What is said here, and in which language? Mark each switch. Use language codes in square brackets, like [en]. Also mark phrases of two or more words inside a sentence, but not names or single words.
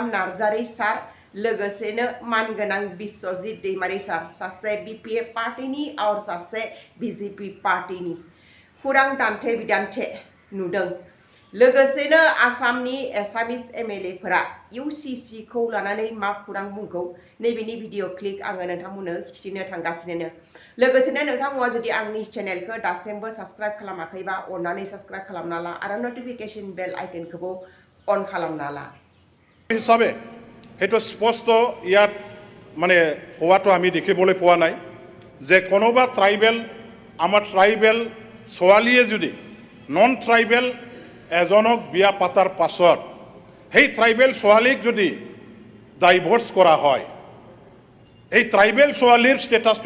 [brx] नार्जारी सार लोगोसेनो मानगोनां बिश्वजित दैमारी सार सासे BPF पार्टीनि आरो सासे BJP पार्टीनि खुरां दान्थे बिदान्थे नुदों लोगोसेनो आसामनि एसामिस MLA फोरा UCC खौ लानानै मा खुरां बुंखौ नैबेनि [en] video clip [brx] आङो नोंथांमोननो खिथिनो थांगासिनो लोगोसेनो नोंथांमोना जुदि आंनि चेनेलखौ दासिमबो साबस्क्राइब खालामाखैबा अन्नानै साबस्क्राइब खालामना ला आरो [en] notification bell [brx] आइकनखौबो अन खालामना ला [hi] हिसाबे हेतु स्पष्ट [as] ইয়াত মানে হওয়াটো আমি দেখিবলৈ পোৱা নাই যে কোনোবা ট্ৰাইবেল আমাৰ ট্ৰাইবেল ছোৱালীয়ে যদি [en] non tribal [as] এজনক বিয়া পাতাৰ পাছত সেই ট্ৰাইবেল ছোৱালীক যদি ডাইভোর্স কৰা হয় এই ট্ৰাইবেল ছোৱালীৰ ষ্টেটাছটো